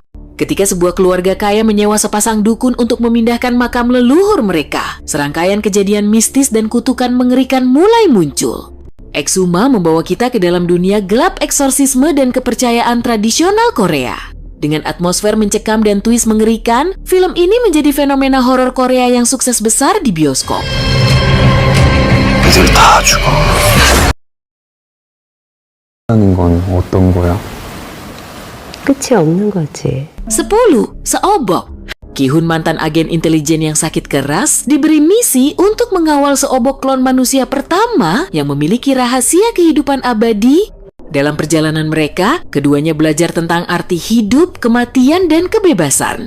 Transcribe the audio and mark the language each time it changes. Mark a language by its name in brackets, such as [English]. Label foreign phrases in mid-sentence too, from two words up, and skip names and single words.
[Indonesian] Ketika sebuah keluarga kaya menyewa sepasang dukun untuk memindahkan makam leluhur mereka, serangkaian kejadian mistis dan kutukan mengerikan mulai muncul. Exuma membawa kita ke dalam dunia gelap eksorsisme dan kepercayaan tradisional Korea. Dengan atmosfer mencekam dan twist mengerikan, film ini menjadi fenomena horor Korea yang sukses besar di bioskop. [Korean] 애들 다 죽어. 하는 건 어떤 거야? 끝이 없는 거지. [Indonesian] 10. Seobok. Ki-hun, mantan agen intelijen yang sakit keras, diberi misi untuk mengawal seobok klon manusia pertama yang memiliki rahasia kehidupan abadi. Dalam perjalanan mereka, keduanya belajar tentang arti hidup, kematian, dan kebebasan.